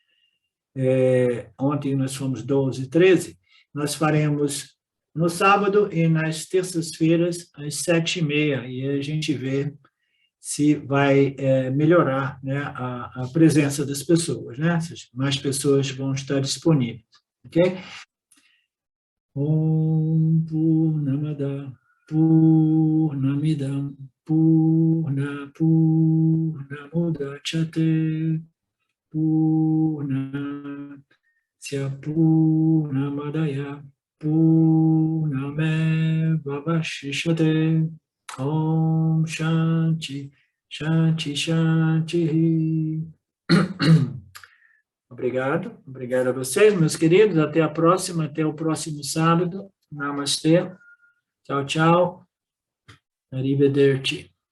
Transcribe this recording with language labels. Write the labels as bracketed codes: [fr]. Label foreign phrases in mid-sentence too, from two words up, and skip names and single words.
[pt] Ontem nós fomos 12, 13. Nós faremos no sábado e nas terças-feiras, às 7h30, e a gente vê se vai melhorar, né, a presença das pessoas, né? Mais pessoas vão estar disponíveis, ok? [sa] Om Purnamada Purnamidam Purnamudachyate Purnasya Purnamadaya Purnamevavashishyate. Om Shanti, Shanti, Shanti. [pt] Obrigado a vocês, meus queridos. Até a próxima, até o próximo sábado. Namastê. Tchau, tchau. Arrivederci.